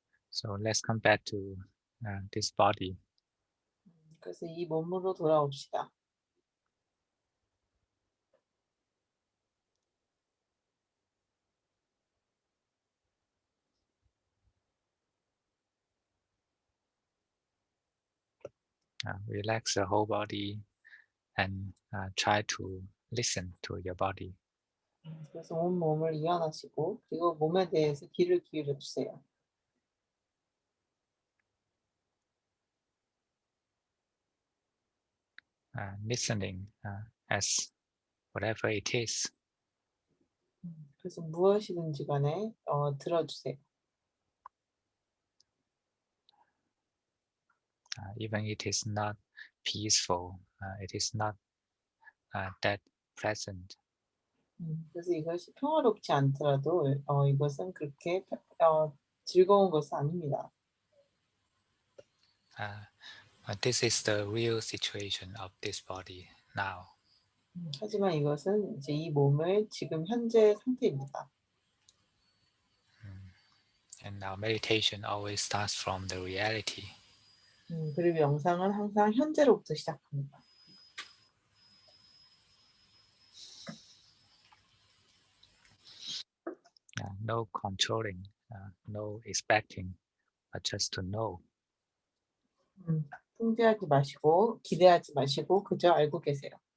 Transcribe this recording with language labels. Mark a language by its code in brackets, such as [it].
[en] So let's come back to this body. [ko] 그래서 이 몸으로 돌아옵시다. [en] Relax the whole body and try to listen to your body. [ko] 그래서 온 몸을 이완하시고 그리고 몸에 대해서 귀를 기울여 주세요. [en] Listening as whatever it is. [ko] 그래서 무엇이든지 간에 들어주세요. [en] Even it is not peaceful, it is not that pleasant. [ko] 그래서 이것이 평화롭지 않더라도 이것은 그렇게 즐거운 것은 아닙니다. [en] But this is the real situation of this body now. [ko] 하지만 이것은 이제 이 몸의 지금 현재 상태입니다. [en] And our meditation always starts from the reality. [ko] 그리고 명상은 항상 현재로부터 시작합니다. [en] No controlling, no expecting, but just to know. [ko] 통제하지 마시고 기대하지 마시고 그저 알고 계세요.